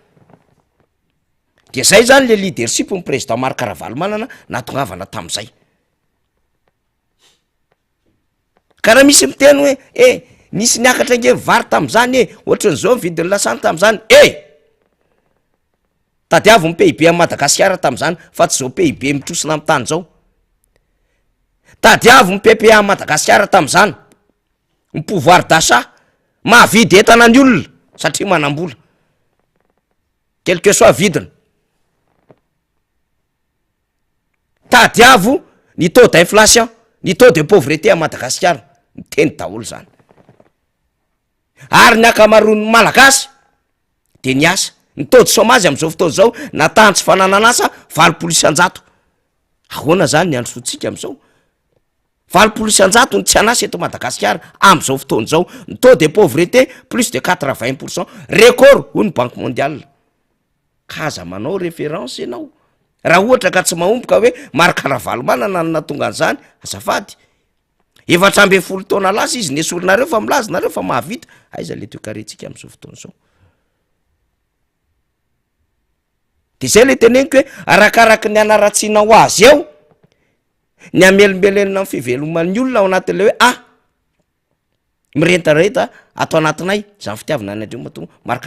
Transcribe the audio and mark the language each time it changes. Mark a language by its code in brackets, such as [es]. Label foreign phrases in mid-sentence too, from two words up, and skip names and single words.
[mg] de zay zany le leadership ny président Marc Ravalomanana natongavana tam'izay karaha misy miteny hoe nisy niakatra nge vary tam'izany ohatran'izao vidin'ny lasany tam'izany tadiavo ny PIB a Madagasikara tam'izany fa tsy zao PIB mitrosina amin'ny tany zao tadiavo ny PPA a Madagasikara tam'izany ny [fr] pouvoir d'achat [mg] mahavidy entana ny olona satria manambola [fr] quel que soit [mg] vidiny tadiavo ny [fr] taux d'inflation [mg] ny [fr] taux de pauvreté [mg] a Madagasikara miteny daholo zany ary ny akamaroan'ny malagasy de ny asa ny taux [fr] de chômage [mg] am'izao fotoana zao natany tsy fananana asa 20% ahoana zany ny androsotsika am'izao 20% ny tsy anasa eto Madagasikara am'izao fotoana zao ny [fr] taux de pauvreté plus de [mg] 80% record ho ny [fr] banque mondiale [mg] ka aza manao référence ianao raha ohatra ka tsy mahomboka hoe Marc Ravalomanana no natonga an'izany azafady 700 taona lasa izy nesorinareo fa milaza nareo fa mahavita aiza le toekarentsika am'izao fotoana zao de zay le teneniko hoe arakaraky ny anaratsiana ho azy eo ny amelimbelenina amin'ny fiveloman'ny olona ao anatin'le hoe mirentareta atao anatinay zany fitiavana ny andreo matonga Marc